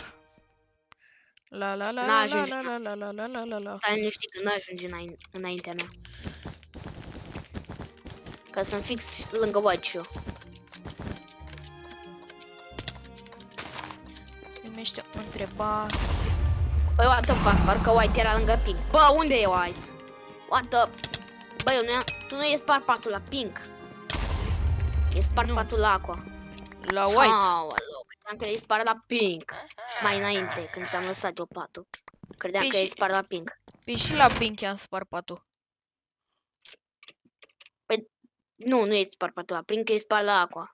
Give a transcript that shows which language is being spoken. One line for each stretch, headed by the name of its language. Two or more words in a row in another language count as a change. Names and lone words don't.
Romanian: La la la la la la la la la la la la la. Stai liniștit că n-ajunge înaintea mea. Că sunt fix lângă White și eu. Primește o întrebare. Băi,
English: what the fuck,
Romanian: parcă White era lângă Pink. Bă, unde e White?
English: What the...
Romanian: Băi, tu nu e spart patul la Pink. E spart Nu. patul la Aqua. La White. Aoleu, credeam că e spart la Pink. Mai înainte, când ți-am lăsat eu patul. Credeam Păi că e și- spart la Pink. Păi și la Pink i-am spart patul. Nu, nu e spart patul la Pink, e spart la Aqua.